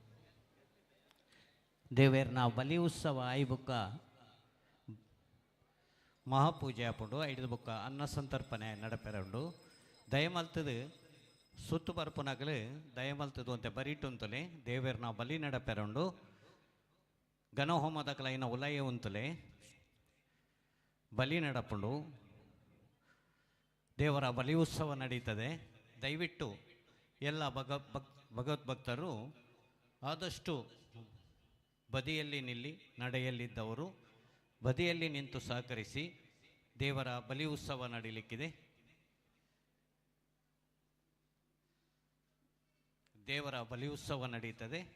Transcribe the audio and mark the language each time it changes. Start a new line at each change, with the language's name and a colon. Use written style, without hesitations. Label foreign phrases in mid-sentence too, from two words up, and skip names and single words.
Tulu: ದೇವರನ ಬಲಿ ಉತ್ಸವ 5 ಬುಕ್ಕ ಮಹಾಪೂಜೆ ಆಪುಂಡು. 5 ಬುಕ್ಕ ಅನ್ನ ಸಂತರ್ಪಣೆ ನಡಪೆರುಂಡು. ದಯಮಲ್ತದು ಸುತ್ತು ಬರ್ಪುನಗಲು ದಯಮಲ್ತದು ಅಂತ ಬರೀಟುಂತಲೆ ದೇವರನ ಬಲಿ ನಡಪೆರುಂಡು. ಗಣಹೋಮದ ಕಲೈನ ಉಲಯ ಉಂತಲೆ ಬಲಿ ನಡಪುಂಡು.
Kannada: ದೇವರ ಬಲಿ ಉತ್ಸವ ನಡೀತದೆ. ದಯವಿಟ್ಟು ಎಲ್ಲ ಭಗವದ್ಭಕ್ತರು ಆದಷ್ಟು ಬದಿಯಲ್ಲಿ ನಿಲ್ಲಿ, ನಡೆಯಲ್ಲಿದ್ದವರು ಬದಿಯಲ್ಲಿ ನಿಂತು ಸಹಕರಿಸಿ. ದೇವರ ಬಲಿ ಉತ್ಸವ ನಡೀಲಿಕ್ಕಿದೆ. ದೇವರ ಬಲಿ ಉತ್ಸವ ನಡೀತದೆ.